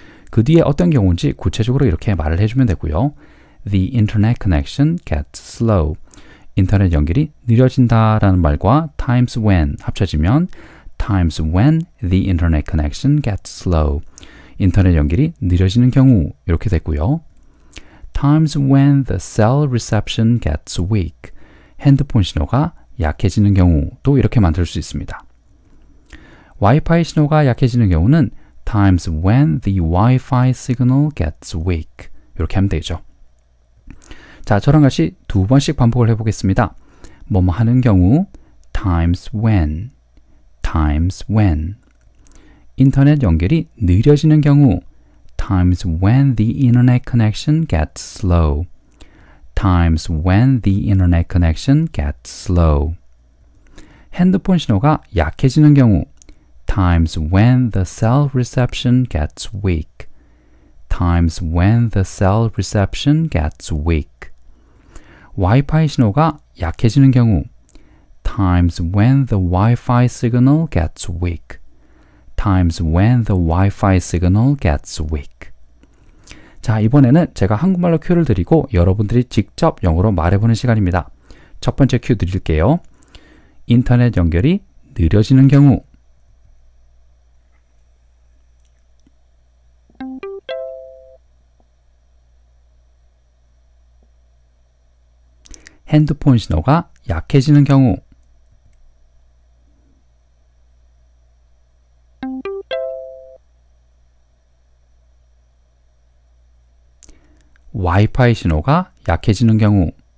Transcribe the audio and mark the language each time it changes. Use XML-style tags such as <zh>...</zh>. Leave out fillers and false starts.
<ko>그 뒤에 어떤 경우인지 구체적으로 이렇게 말을 해주면 되고요.</ko> <en>The internet connection gets slow.</en> <ko>인터넷 연결이 느려진다라는 말과</ko> <en>times when</en> <ko>합쳐지면</ko> <en>times when the internet connection gets slow.</en> <ko>인터넷 연결이 느려지는 경우 이렇게 됐고요.</ko> <en>times when the cell reception gets weak.</en> <ko>핸드폰 신호가 약해지는 경우도 이렇게 만들 수 있습니다.</ko> <en>Wi-Fi</en> <ko>신호가 약해지는 경우는</ko> <en>times when the Wi-Fi signal gets weak.</en> <ko>이렇게 하면 되죠. 자, 저랑 같이 두 번씩 반복을 해보겠습니다. 뭐뭐 하는 경우</ko> <en>times when, times when.</en> <ko>인터넷 연결이 느려지는 경우</ko> <en>times when the internet connection gets slow, times when the internet connection gets slow.</en> <ko>핸드폰 신호가 약해지는 경우</ko> <en>times when the cell reception gets weak, times when the cell reception gets weak. Wi-Fi</en> <ko>신호가 약해지는 경우</ko> <en>times when the Wi-Fi signal gets weak, times when the Wi-Fi signal gets weak.</en> <ko>자, 이번에는 제가 한국말로 큐를 드리고 여러분들이 직접 영어로 말해보는 시간입니다. 첫 번째 큐 드릴게요. 인터넷 연결이 느려지는 경우 핸드폰 신호가 약해지는 경우 와이파이 신호가 약해지는 경우</ko>